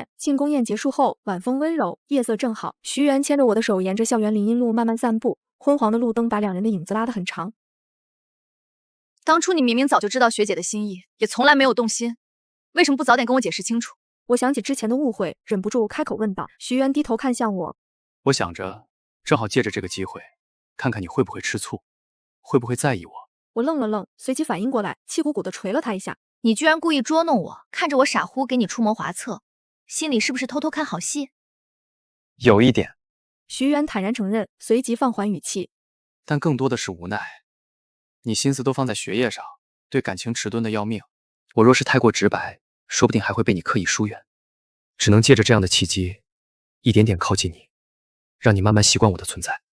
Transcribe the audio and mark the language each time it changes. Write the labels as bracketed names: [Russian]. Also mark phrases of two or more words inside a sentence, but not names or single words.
[Chinese] 慶功宴結束後，晚風溫柔，夜色正好。徐源牽着我的手，沿着校園林蔭路慢慢散步，昏黃的路燈把兩人的影子拉得很長。當初你明明早就知道學姐的心意，也從來沒有動心，為什麼不早點跟我解釋清楚？我想起之前的誤會，忍不住開口問道。徐源低頭看向我，我想着正好借着這個機會，看看你會不會吃醋，會不會在意我。我愣了愣，隨即反應過來，氣鼓鼓地捶了他一下。你居然故意捉弄我，看着我傻乎给你出谋劃策，心裡是不是偷偷看好戲？有一點。徐元坦然承認，隨即放緩語氣，但更多的是無奈。你心思都放在學業上，對感情遲鈍的要命。我若是太過直白，說不定還會被你刻意疏遠。只能借着這樣的契機，一點點靠近你，讓你慢慢習慣我的存在。